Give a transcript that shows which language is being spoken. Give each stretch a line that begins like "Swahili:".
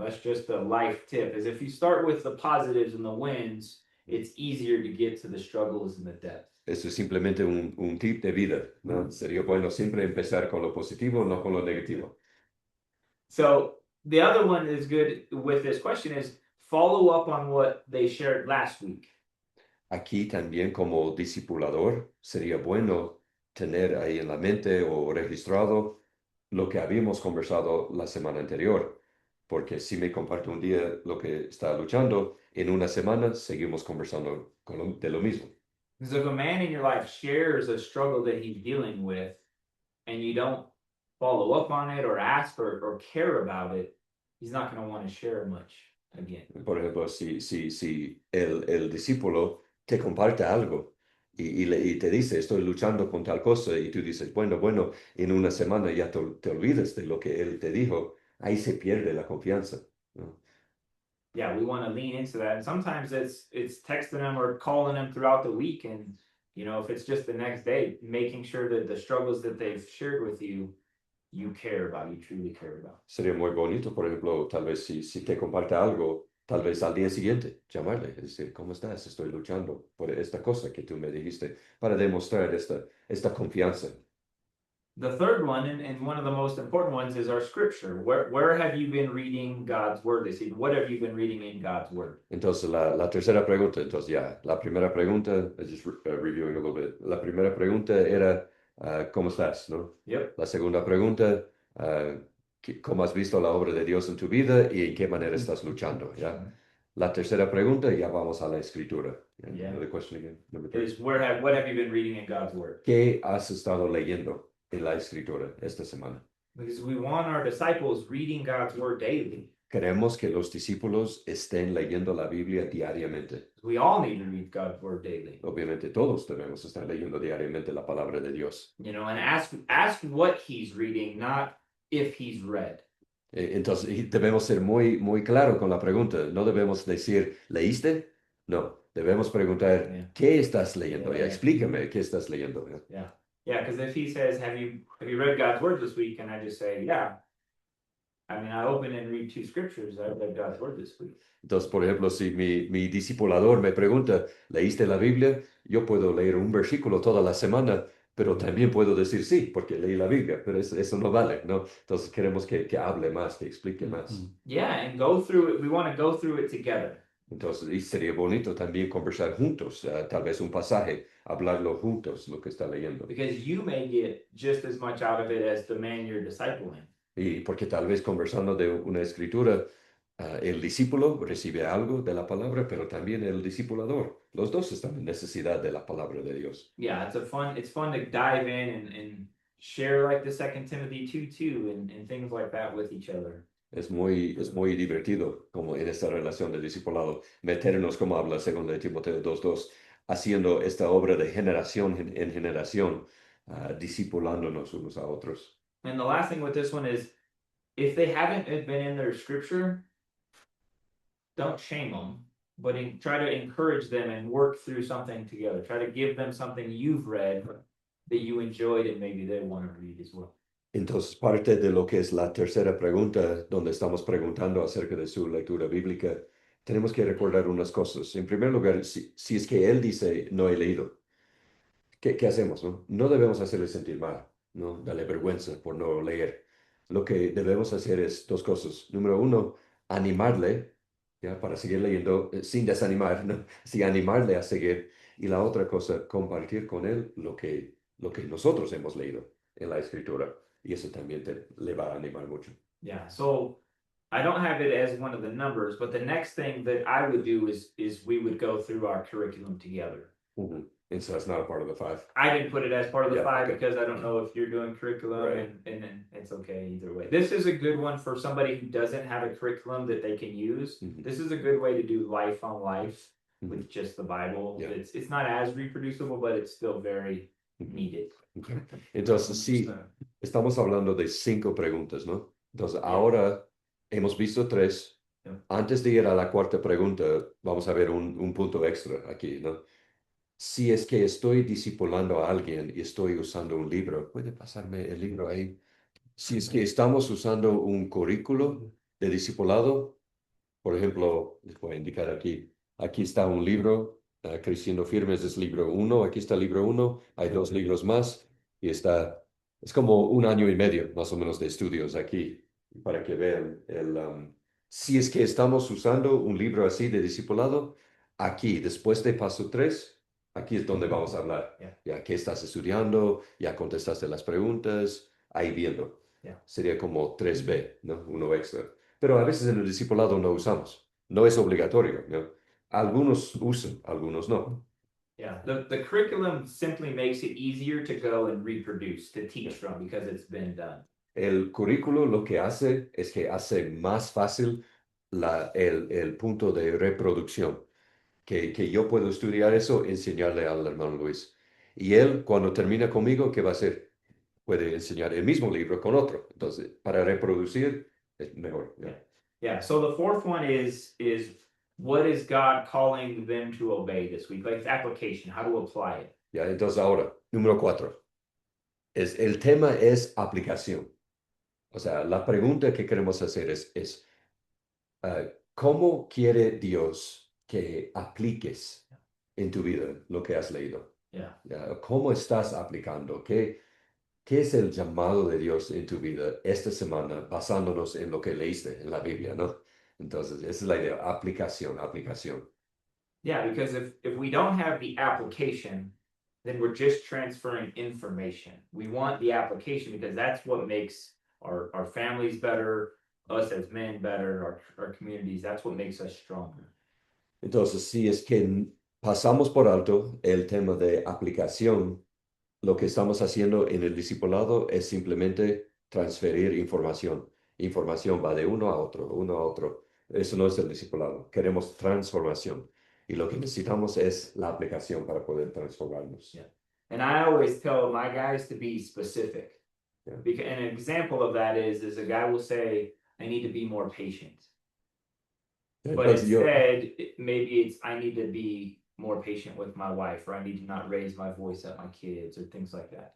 English: That's just a life tip, is if you start with the positives and the wins, it's easier to get to the struggles and the depth.
Spanish: Eso es simplemente un tip de vida, ¿no? Sería bueno siempre empezar con lo positivo, no con lo negativo.
English: So the other one is good with this question is follow up on what they shared last week.
Spanish: Aquí también como discipulador sería bueno tener ahí en la mente o registrado lo que habíamos conversado la semana anterior, porque si me comparto un día lo que está luchando, en una semana seguimos conversando de lo mismo.
English: Because if a man in your life shares a struggle that he's dealing with, and you don't follow up on it or ask or care about it, he's not going to want to share much again.
Spanish: Por ejemplo, si el discípulo te comparte algo y te dice, estoy luchando con tal cosa, y tú dices, bueno, en una semana ya te olvidas de lo que él te dijo, ahí se pierde la confianza, ¿no?
English: Yeah, we want to lean into that. And sometimes it's texting them or calling them throughout the week. And if it's just the next day, making sure that the struggles that they've shared with you, you care about, you truly care about.
Spanish: Sería muy bonito, por ejemplo, tal vez si te comparte algo, tal vez al día siguiente, llamarle, es decir, ¿cómo estás? Estoy luchando por esta cosa que tú me dijiste, para demostrar esta confianza.
English: The third one, and one of the most important ones, is our scripture. Where have you been reading God's word this evening? What have you been reading in God's word?
Spanish: Entonces, la tercera pregunta, entonces ya, la primera pregunta,
English: just reviewing a little bit.
Spanish: La primera pregunta era, ¿cómo estás? ¿No?
English: Yep.
Spanish: La segunda pregunta, ¿cómo has visto la obra de Dios en tu vida y en qué manera estás luchando? ¿Ya? La tercera pregunta, ya vamos a la escritura.
English: Yeah. Another question again, number three. Is what have you been reading in God's word?
Spanish: ¿Qué has estado leyendo en la escritura esta semana?
English: Because we want our disciples reading God's word daily.
Spanish: Queremos que los discípulos estén leyendo la Biblia diariamente.
English: We all need to read God's word daily.
Spanish: Obviamente todos debemos estar leyendo diariamente la palabra de Dios.
English: And ask what he's reading, not if he's read.
Spanish: Entonces debemos ser muy claro con la pregunta. No debemos decir, ¿leíste? No, debemos preguntar,
English: Yeah.
Spanish: ¿qué estás leyendo?
English: Yeah.
Spanish: Explícame qué estás leyendo.
English: Yeah, because if he says, have you read God's word this week? And I just say, yeah. I mean, I open and read 2 scriptures. I read God's word this week.
Spanish: Entonces, por ejemplo, si mi discipulador me pregunta, ¿leíste la Biblia? Yo puedo leer un versículo toda la semana, pero también puedo decir sí, porque leí la Biblia, pero eso no vale, ¿no? Entonces queremos que hable más, que explique más.
English: Yeah, and go through it. We want to go through it together.
Spanish: Entonces, y sería bonito también conversar juntos, tal vez un pasaje, hablarlo juntos, lo que está leyendo.
English: Because you may get just as much out of it as the man you're discipling.
Spanish: Y porque tal vez conversando de una escritura, el discípulo recibe algo de la palabra, pero también el discipulador. Los dos están en necesidad de la palabra de Dios.
English: Yeah, it's fun to dive in and share like the 2 Timothy 2:2 and things like that with each other.
Spanish: Es muy divertido, como en esta relación de discipulado, meternos, como habla 2 Timoteo 2:2, haciendo esta obra de generación en generación, discipulándonos unos a otros.
English: And the last thing with this one is, if they haven't been in their scripture, don't shame them, but try to encourage them and work through something together. Try to give them something you've read that you enjoyed and maybe they want to read as well.
Spanish: Entonces, parte de lo que es la tercera pregunta, donde estamos preguntando acerca de su lectura bíblica, tenemos que recordar unas cosas. En primer lugar, si es que él dice, no he leído, ¿qué hacemos? No debemos hacerle sentir mal, ¿no? Darle vergüenza por no leer. Lo que debemos hacer es 2 cosas. Número 1, animarle, ¿ya? Para seguir leyendo sin desanimar, ¿no? Sí, animarle a seguir. Y la otra cosa, compartir con él lo que nosotros hemos leído en la escritura. Y eso también le va a animar mucho.
English: Yeah, so I don't have it as one of the numbers, but the next thing that I would do is we would go through our curriculum together. And so that's not a part of the 5. I didn't put it as part of the Yeah, 5 okay. because I don't know if you're doing curriculum Right. and then it's okay either way. This is a good one for somebody who doesn't have a curriculum that they can use. Mhm. This is a good way to do life on life with just the Bible. Yeah. It's not as reproducible, but it's still very needed. Okay.
Spanish: Entonces, sí, estamos hablando de 5 preguntas, ¿no? Entonces, ahora hemos visto 3.
English: Yeah.
Spanish: Antes de ir a la cuarta pregunta, vamos a ver un punto extra aquí, ¿no? Si es que estoy discipulando a alguien y estoy usando un libro, ¿puede pasarme el libro ahí? Si es que estamos usando un currículo de discipulado, por ejemplo, les voy a indicar aquí está un libro, Creciendo Firmes es libro 1, aquí está el libro 1, hay 2 libros más y es como 1 año y medio más o menos de estudios aquí, para que vean si es que estamos usando un libro así de discipulado, aquí, después de paso 3, aquí es donde vamos a hablar.
English: Yeah.
Spanish: Ya que estás estudiando, ya contestaste las preguntas, ahí viendo.
English: Yeah.
Spanish: Sería como 3B, ¿no? Uno extra. Pero a veces en el discipulado no usamos. No es obligatorio, ¿no? Algunos usan, algunos no.
English: Yeah, the curriculum simply makes it easier to go and reproduce, to teach from, because it's been done.
Spanish: El currículo lo que hace es que hace más fácil el punto de reproducción, que yo puedo estudiar eso, enseñarle al hermano Luis. Y él, cuando termina conmigo, ¿qué va a hacer? Puede enseñar el mismo libro con otro. Entonces, para reproducir es mejor. ¿Ya?
English: Yeah, so the fourth one is what is God calling them to obey this week? Like application, how to apply it.
Spanish: ¿Ya? Entonces, ahora, número 4. El tema es aplicación. O sea, la pregunta que queremos hacer es ¿cómo quiere Dios que apliques en tu vida lo que has leído?
English: Yeah.
Spanish: ¿Ya? ¿Cómo estás aplicando? ¿Qué es el llamado de Dios en tu vida esta semana basándonos en lo que leíste en la Biblia, ¿no? Entonces, esa es la idea, aplicación, aplicación.
English: Yeah, because if we don't have the application, then we're just transferring information. We want the application because that's what makes our families better, us as men better, our communities. That's what makes us stronger.
Spanish: Entonces, si es que pasamos por alto el tema de aplicación, lo que estamos haciendo en el discipulado es simplemente transferir información. Información va de uno a otro, uno a otro. Eso no es el discipulado. Queremos transformación. Y lo que necesitamos es la aplicación para poder transformarnos.
English: Yeah. And I always tell my guys to be specific. Yeah. Because an example of that is a guy will say, I need to be more patient. But
Spanish: Entonces,
English: instead, maybe it's I need to be more patient with my wife, or I need to not raise my voice at my kids, or things like that.